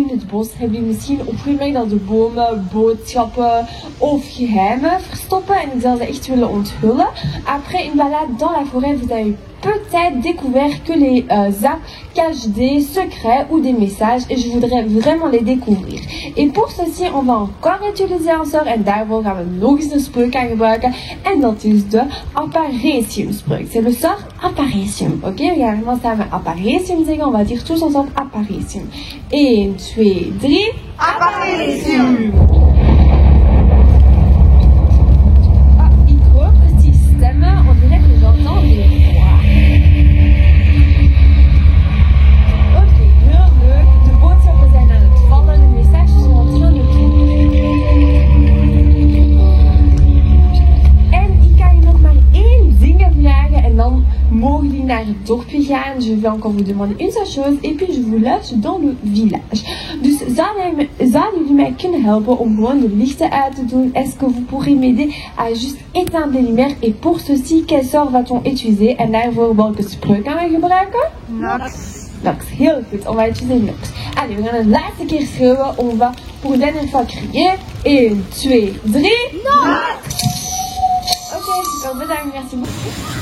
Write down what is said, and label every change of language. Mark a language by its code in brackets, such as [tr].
[nl] bos hebben jullie misschien op goede dat de bomen, boodschappen of geheimen verstoppen en ik zou ze echt willen onthullen. [fr] Après une balade dans la forêt, vous avez peut-être découvert que les arbres cachent des secrets ou des messages et je voudrais vraiment les découvrir. Et pour ceci, on va encore utiliser un sort [nl] en daarvoor gaan we nog eens een spreuk aan gebruiken en dat is de Apparetium spreuk. [fr] C'est le sort Apparetium, ok? [nl] We gaan helemaal samen Apparetium zeggen, [fr] on va dire tous ensemble Apparetium. 1, 2, 3, Apparetium! Ah, [nl] ik hoor precies stemmen, [fr] on dirait que j'entends des voix. [nl] Oké, heel leuk. De boodschappen zijn aan het vallen, de messages zijn aan het doen. En ik kan je nog maar één ding vragen en dan mogen jullie naar het dorpje gaan. [fr] Je vais encore vous demander une seule chose et puis je vous laisse dans le village. [nl] Dus zouden jullie mij kunnen helpen om gewoon de lichten uit te doen? [fr] Est-ce que vous pourrez m'aider à juste éteindre les lumières? Et pour ceci, quel sort va-t-on utiliser? [nl] En daarvoor welke spreuk gaan we gebruiken? Nox. Nox, heel goed. [fr] On va utiliser Nox. [nl] Allez, we gaan het laatste keer schreeuwen. On va pour la dernière fois crier. 1, 2, 3. Nox! Oké, super bedankt. [fr] Merci beaucoup.